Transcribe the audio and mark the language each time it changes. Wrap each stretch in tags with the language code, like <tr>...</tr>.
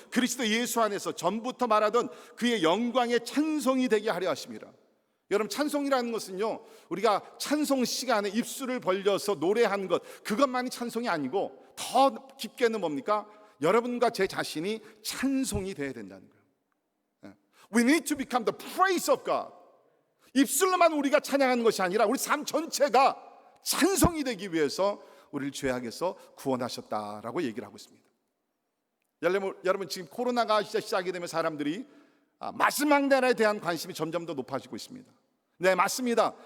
<ko>그리스도 예수 안에서 전부터 말하던 그의 영광의 찬송이 되게 하려 하심이라. 여러분, 찬송이라는 것은요 우리가 찬송 시간에 입술을 벌려서 노래하는 것, 그것만이 찬송이 아니고 더 깊게는 뭡니까? 여러분과 제 자신이 찬송이 돼야 된다는 거예요.</ko> <en>We need to become the praise of God.</en> <ko>입술로만 우리가 찬양하는 것이 아니라 우리 삶 전체가 찬송이 되기 위해서 우리를 죄악에서 구원하셨다라고 얘기를 하고 있습니다. 여러분, 지금 코로나가 시작이 되면 사람들이 마지막 날에 대한 관심이 점점 더 높아지고 있습니다. 네, 맞습니다.</ko>